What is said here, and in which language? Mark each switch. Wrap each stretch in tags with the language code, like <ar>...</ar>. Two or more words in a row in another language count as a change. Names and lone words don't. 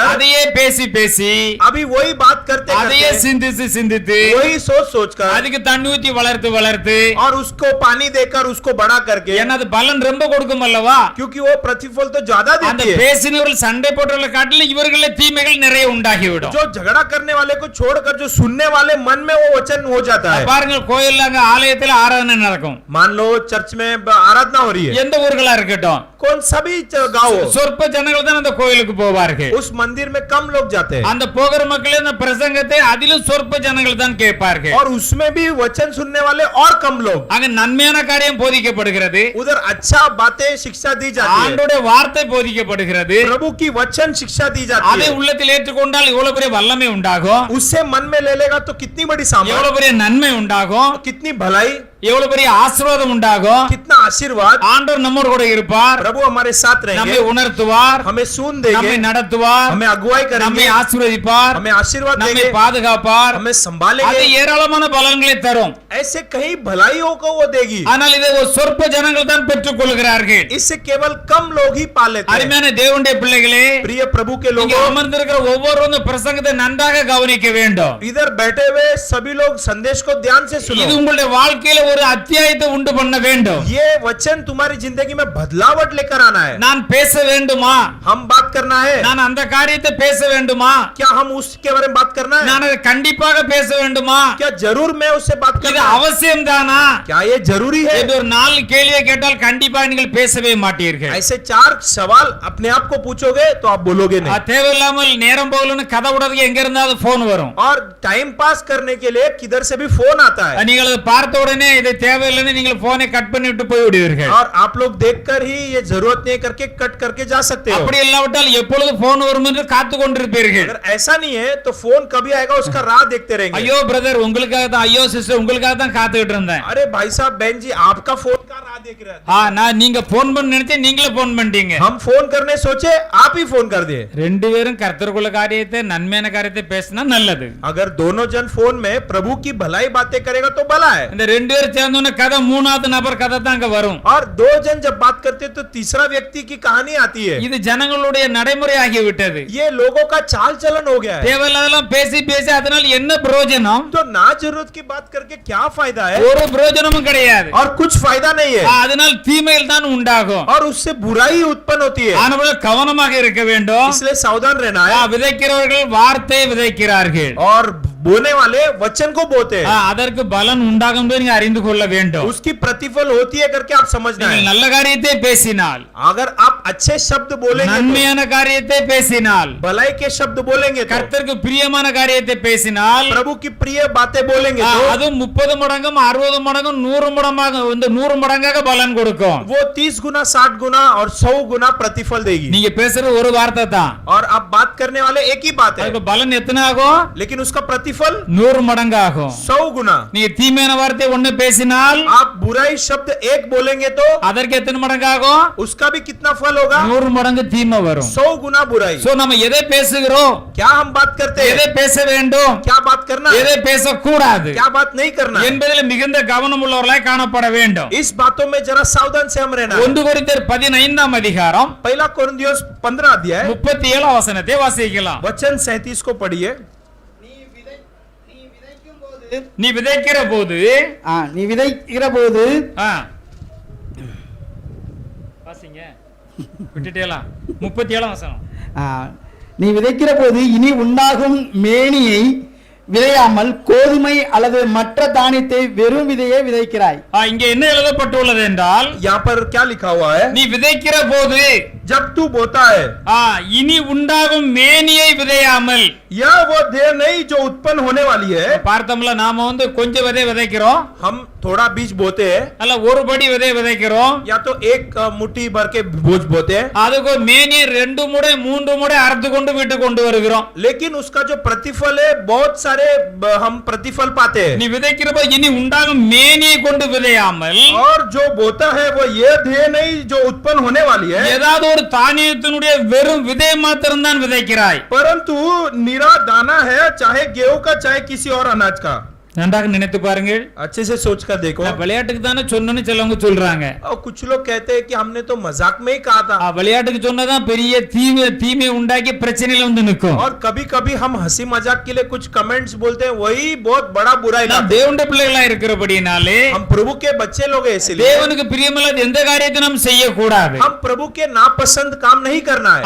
<ta>அதையே பேசி பேசி</ta> <hi>अभी वही बात करते</hi> <ta>அதையே</ta> <hi>करते</hi> <ta>சிந்தித்து சிந்தித்து</ta> <hi>वही सोच सोचकर</hi> <ta>அதுக்கு தண்ணி ஊத்தி வளர்த்து வளர்த்து</ta> <hi>और उसको पानी देकर उसको बड़ा करके,</hi> <ta>ஏன்னா அது பலன் ரொம்ப கொடுக்கும் அல்லவா?</ta> <hi>क्योंकि वो प्रतिफल तो ज्यादा</hi> <ta>அந்த</ta> <hi>देती है.</hi> <ta>பேசினவர்கள் சண்டை போட்டவர்களை காட்டிலும் இவர்களே தீமைகள் நிறைய உண்டாகிவிடும்.</ta> <hi>जो झगड़ा करने वाले को छोड़कर जो सुनने वाले मन में वो वचन हो जाता है.</hi> <ta>பாருங்க, கோயில்ல அங்க ஆலயத்துல ஆராதனை நடக்கும்.</ta> <hi>मान लो चर्च में आराधना हो रही है,</hi> <ta>எந்த ஊர்களா இருக்கட்டும்,</ta> <hi>कौन सभी गाँव हो,</hi> <ta>சொற்ப ஜனங்கள் தான் அந்த கோயிலுக்கு போவார்கள்.</ta> <hi>उस मंदिर में कम लोग जाते हैं</hi> <ta>அந்த போகிற மக்களே அந்த பிரசங்கத்தை அதிலும் சொற்ப ஜனங்கள் தான் கேட்பார்கள்.</ta> <hi>और उसमें भी वचन सुनने वाले और कम लोग.</hi> <ta>அங்க நன்மையான காரியம் போதிக்கப்படுகிறது,</ta> <hi>उधर अच्छा बातें शिक्षा दी जाती है,</hi> <ta>ஆண்டவருடைய வார்த்தை போதிக்கப்படுகிறது.</ta> <hi>प्रभु की वचन शिक्षा दी जाती</hi> <ta>அதை</ta> <hi>है.</hi> <ta>உள்ளத்தில் ஏற்றுக்கொண்டால் எவ்வளவு பெரிய வல்லமை உண்டாகும்,</ta> <hi>उससे मन में ले लेगा तो कितनी बड़ी सामर्थ,</hi> <ta>எவ்வளவு பெரிய நன்மை உண்டாகும்,</ta> <hi>कितनी भलाई,</hi> <ta>எவ்வளவு பெரிய ஆசீர்வாதம் உண்டாகும்.</ta> <hi>कितना आशीर्वाद.</hi> <ta>ஆண்டவர் நம்மோடு கூட இருப்பார்,</ta> <hi>प्रभु हमारे साथ</hi> <ta>நம்மை</ta> <hi>रहेंगे,</hi> <ta>உணர்த்துவார்,</ta> <hi>हमें सुन</hi> <ta>நம்மை</ta> <hi>देंगे,</hi> <ta>நடத்துவார்,</ta> <hi>हमें अगुवाई</hi> <ta>நம்மை</ta> <hi>करेंगे,</hi> <ta>ஆசீர்வதிப்பார்,</ta> <hi>हमें आशीर्वाद</hi> <ta>நம்மை</ta> <hi>देंगे,</hi> <ta>பாதுகாப்பார்.</ta> <hi>हमें</hi> <ta>அது</ta> <hi>संभालेंगे.</hi> <ta>ஏராளமான பலன்களை தரும்.</ta> <hi>ऐसे कई भलाइयों को वो देगी.</hi> <ta>ஆனால் இதை ஒரு சொற்ப ஜனங்கள் தான் பெற்றுக் கொள்கிறார்கள்.</ta> <hi>इससे केवल कम लोग ही पा लेते हैं.</hi> <ta>அருமையான தேவனுடைய பிள்ளைகளே,</ta> <hi>प्रिय प्रभु के</hi> <ta>இங்கே</ta> <hi>लोगों,</hi> <ta>அமர்ந்திருக்கிற ஒவ்வொருவரும் இந்த பிரசங்கத்தை நன்றாக கவனிக்க வேண்டும்.</ta> <hi>इधर बैठे हुए सभी लोग संदेश को ध्यान से</hi> <ta>இது</ta> <hi>सुनो.</hi> <ta>உங்களுடைய வாழ்க்கையில ஒரு அத்தியாயத்தை உண்டு பண்ண வேண்டும்.</ta> <hi>ये वचन तुम्हारी जिंदगी में बदलावट लेकर आना है.</hi> <ta>நான் பேச வேண்டுமா,</ta> <hi>हम बात करना है,</hi> <ta>நான் அந்த காரியத்தை பேச வேண்டுமா,</ta> <hi>क्या हम उसके बारे में बात करना है,</hi> <ta>நான் அதை கண்டிப்பாக பேச வேண்டுமா,</ta> <hi>क्या जरूर मैं उससे बात</hi> <ta>இது</ta> <hi>करना है,</hi> <ta>அவசியம் தானா</ta> <hi>क्या ये जरूरी है.</hi> <ta>என்று ஒரு 4 கேள்வியை கேட்டால் கண்டிப்பாக நீங்கள் பேசவே மாட்டீர்கள்.</ta> <hi>ऐसे 4 सवाल अपने आप को पूछोगे तो आप बोलोगे नहीं.</hi> <ta>தேவையில்லாமல் நேரம் போகலன்னு கதை விடுறதுக்கு எங்க இருந்தாவது போன் வரும்.</ta> <hi>और</hi> <en>time pass</en> <hi>करने के लिए किधर से भी फोन आता है,</hi> <ta>நீங்கள் அதை பார்த்த உடனே இது தேவையில்லைன்னு நீங்கள் போனை கட் பண்ணி விட்டு போய் விடுவீர்கள்.</ta> <hi>और आप लोग देखकर ही ये जरूरत नहीं करके कट करके जा सकते हो.</hi> <ta>அப்படி இல்லாவிட்டால் எப்பொழுது போன் வரும் என்று காத்து கொண்டிருப்பீர்கள்.</ta> <hi>अगर ऐसा नहीं है तो फोन कभी आएगा उसका राह देखते रहेंगे.</hi> <ta>ஐயோ பிரதர் உங்களுக்காக தான், ஐயோ சிஸ்டர் உங்களுக்காக தான் காத்துக்கிட்டு இருந்தேன்.</ta> <hi>अरे भाई साहब बहन जी आपका फोन का राह देख रहे हैं.</hi> <ta>நான் நீங்க போன் பண்ண நினைச்சேன், நீங்களே போன் பண்ணிட்டீங்க.</ta> <hi>हम फोन करने सोचे आप ही फोन कर दिए.</hi> <ta>ரெண்டு பேரும் கர்த்தருக்குள்ள காரியத்தை நன்மையான காரியத்தை பேசினா நல்லது.</ta> <hi>अगर दोनों जन फोन में प्रभु की भलाई बातें करेगा तो भला है.</hi> <ta>இந்த ரெண்டு பேரும் சேர்ந்தோன்னு கதை மூணாவது நபர் கதை தான் அங்க வரும்.</ta> <hi>और 2 जन जब बात करते तो तीसरा व्यक्ति की कहानी आती है.</hi> <ta>இது ஜனங்களுடைய நடைமுறை ஆகிவிட்டது.</ta> <hi>ये लोगों का चाल चलन हो गया है.</hi> <ta>தேவையில்லாதெல்லாம் பேசி பேசி அதனால என்ன பிரயோஜனம்?</ta> <hi>तो ना जरूरत की बात करके क्या फायदा है,</hi> <ta>ஒரு பிரயோஜனமும் கிடையாது.</ta> <hi>और कुछ फायदा नहीं है,</hi> <ta>அதனால் தீமைகள் தான் உண்டாகும்.</ta> <hi>और उससे बुराई उत्पन्न होती है.</hi> <ta>ஆனவர்கள் கவனமாக இருக்க வேண்டும்.</ta> <hi>इसलिए सावधान रहना है.</hi> <ta>விதைக்கிறவர்கள் வார்த்தை விதைக்கிறார்கள்,</ta> <hi>और बोने वाले वचन को बोते हैं.</hi> <ta>அதற்கு பலன் உண்டாகும் என்று நீங்க அறிந்து கொள்ள வேண்டும்.</ta> <hi>उसकी प्रतिफल होती है करके आप समझना</hi> <ta>நீங்கள்</ta> <hi>है.</hi> <ta>நல்ல காரியத்தை பேசினால்,</ta> <hi>अगर आप अच्छे शब्द बोलेंगे तो,</hi> <ta>நன்மையான காரியத்தை பேசினால்,</ta> <hi>भलाई के शब्द बोलेंगे तो,</hi> <ta>கர்த்தருக்கு பிரியமான காரியத்தை பேசினால்,</ta> <hi>प्रभु की प्रिय बातें बोलेंगे तो,</hi> <ta>அது 30 மடங்கும் 60 மடங்கும் 100 மடங்காக 100 மடங்காக பலன் கொடுக்கும்.</ta> <hi>वो 30 गुना 60 गुना और 100 गुना प्रतिफल देगी.</hi> <ta>நீங்க பேசுற ஒரு வார்த்தை தான்,</ta> <hi>और आप बात करने वाले एक ही बात है,</hi> <ta>அதுக்கு பலன் எத்தனை ஆகும்?</ta> <hi>लेकिन उसका प्रतिफल</hi> <ta>100 மடங்கு ஆகும்.</ta> <hi>100 गुना.</hi> <ta>நீங்க தீமையான வார்த்தை ஒண்ணு பேசினால்,</ta> <hi>आप बुराई शब्द एक बोलेंगे तो</hi> <ta>அதற்கு எத்தனை மடங்கு ஆகும்?</ta> <hi>उसका भी कितना फल होगा?</hi> <ta>100 மடங்கு தீமை வரும்.</ta> <hi>100 गुना बुराई.</hi> <ta>சோ நம்ம எதை பேசுகிறோம்,</ta> <hi>क्या हम बात करते</hi> <ta>எதை</ta> <hi>हैं,</hi> <ta>பேச வேண்டும்,</ta> <hi>क्या बात करना है,</hi> <ta>எதை பேசக்கூடாது</ta> <hi>क्या बात नहीं करना है,</hi> <ta>என்பதில் மிகுந்த கவனம் உள்ளவர்களாய் காணப்பட வேண்டும்.</ta> <hi>इस बातों में जरा सावधान से हम रहना है.</hi> <ta>1 கொரிந்தியர் 15ஆம் அதிகாரம்</ta> <hi>पहला कोरिन्थियोस 15 अध्याय</hi> <ta>37 வசனத்தை வாசிக்கலாம்.</ta> <hi>वचन 37 को पढ़िए.</hi> <ta>நீ விதைக்கிற போது நீ விதைக்கிற போது வாசிங்க, விட்டுட்டேலாம். 37 வசனம். நீ விதைக்கிற போது இனி உண்டாகும் மேனியை விதையாமல் கோதுமை அல்லது மற்ற தானியத்தை வெறும் விதையை விதைக்கிறாய். இங்க என்ன எழுதப்பட்டுள்ளது என்றால்,</ta> <hi>यहाँ पर क्या लिखा हुआ है?</hi> <ta>நீ விதைக்கிற போது</ta> <hi>जब तू बोता है,</hi> <ta>இனி உண்டாகும் மேனியை விதையாமல்.</ta> <hi>यह वो देर नहीं जो उत्पन्न होने वाली है.</hi> <ta>பார்த்தோம்ல, நாம கொஞ்சம் விதை விதைக்கிறோம்,</ta> <hi>हम थोड़ा बीज बोते हैं,</hi> <ta>அல்ல ஒரு படி விதை விதைக்கிறோம்,</ta> <hi>या तो एक मुट्ठी भर के बोझ बोते हैं,</hi> <ta>அதுக்கு மேனியை 2 முறை 3 முறை அறுத்து கொண்டு வீட்டுக்கு கொண்டு வருகிறோம்.</ta> <hi>लेकिन उसका जो प्रतिफल है बहुत सारे हम प्रतिफल पाते हैं.</hi> <ta>நீ விதைக்கிற போது இனி உண்டாகும் மேனியை கொண்டு விதையாமல்,</ta> <hi>और जो बोता है वो ये ध्येय नहीं जो उत्पन्न होने वाली है,</hi> <ta>ஏதாவது ஒரு தானியத்தினுடைய வெறும் விதை மாத்திரம் தான் விதைக்கிறாய்.</ta> <hi>परंतु निरा दाना है, चाहे गेहूं का चाहे किसी और अनाज का.</hi> <ta>நன்றாக நினைத்து பாருங்கள்.</ta> <hi>अच्छे से सोच कर देखो।</hi> <ta>விளையாட்டுக்கு தானே சொன்னேன்னு சிலவங்க சொல்றாங்க.</ta> <hi>और कुछ लोग कहते हैं कि हमने तो मजाक में ही कहा था।</hi> <ta>விளையாட்டுக்கு சொன்னதான் பெரிய தீமை உண்டாக்கி பிரச்சனையில வந்து நிக்கும்.</ta> <hi>और कभी कभी हम हंसी मजाक के लिए कुछ कमेंट्स बोलते हैं, वही बहुत बड़ा बुराई</hi> <ta>நாம்</ta> <hi>लाते हैं।</hi> <ta>தேவனுடைய பிள்ளைகளா இருக்கிறபடினாலே</ta> <hi>हम प्रभु के बच्चे लोग हैं, इसलिए</hi> <ta>தேவனுக்கு பிரியமில்லாத எந்த காரியத்தையும் நாம் செய்யக்கூடாது.</ta> <hi>हम प्रभु के नापसंद काम नहीं करना है।</hi>